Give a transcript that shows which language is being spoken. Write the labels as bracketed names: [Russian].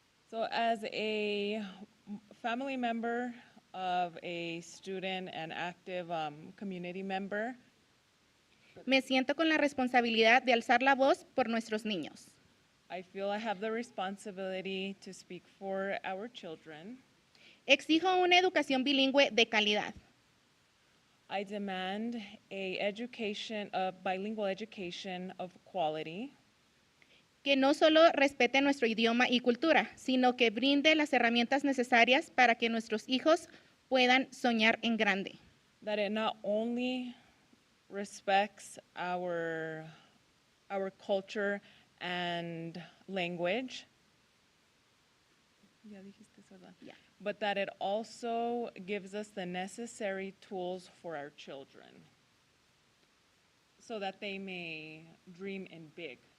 [English] So as a family member of a student and active community member, [Spanish] me siento con la responsabilidad de alzar la voz por nuestros niños. [English] I feel I have the responsibility to speak for our children. [Spanish] Exijo una educación bilingüe de calidad. [English] I demand a bilingual education of quality. [Spanish] Que no solo respete nuestro idioma y cultura, sino que brinde las herramientas necesarias para que nuestros hijos puedan soñar en grande. [English] That it not only respects our culture and language, Yeah. but that it also gives us the necessary tools for our children so that they may dream in big.